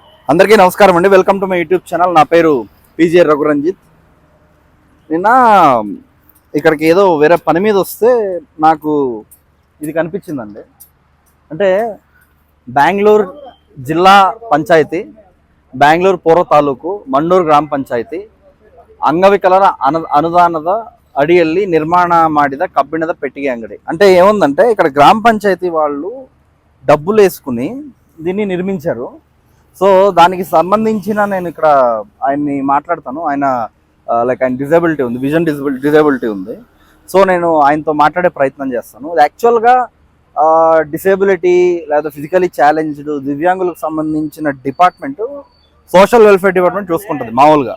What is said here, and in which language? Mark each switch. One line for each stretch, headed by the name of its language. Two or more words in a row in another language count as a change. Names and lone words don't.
Telugu: అందరికీ నమస్కారం అండి.
English: welcome to my YouTube channel.
Telugu: నా పేరు పీజే రఘురంజిత్. నిన్న ఇక్కడికి ఏదో వేరే పని మీద వస్తే నాకు ఇది కనిపించిందండి. అంటే బెంగళూరు జిల్లా పంచాయతీ, బెంగళూరు
Kannada: ಪೌರ ತಾಲೂಕು, ಮಂಡೂರು ಗ್ರಾಮ ಪಂಚಾಯಿತಿ ಅಂಗವಿಕಲರ ಅನುದಾನದ ಅಡಿಯಲ್ಲಿ ನಿರ್ಮಾಣ ಮಾಡಿದ ಕಬ್ಬಿಣದ ಪೆಟ್ಟಿಗೆ ಅಂಗಡಿ.
Telugu: అంటే ఏముందంటే ఇక్కడ గ్రామ పంచాయతీ వాళ్ళు డబ్బులు వేసుకుని దీన్ని నిర్మించారు. సో దానికి సంబంధించిన నేను ఇక్కడ ఆయన్ని మాట్లాడతాను. ఆయన ఆయన డిజేబిలిటీ ఉంది,
English: vision disability
Telugu: ఉంది. సో నేను ఆయనతో మాట్లాడే ప్రయత్నం చేస్తాను. యాక్చువల్గా డిసేబిలిటీ లేదా
English: physically challenged
Telugu: దివ్యాంగులకు సంబంధించిన డిపార్ట్మెంట్
English: social welfare department
Telugu: చూసుకుంటుంది మామూలుగా.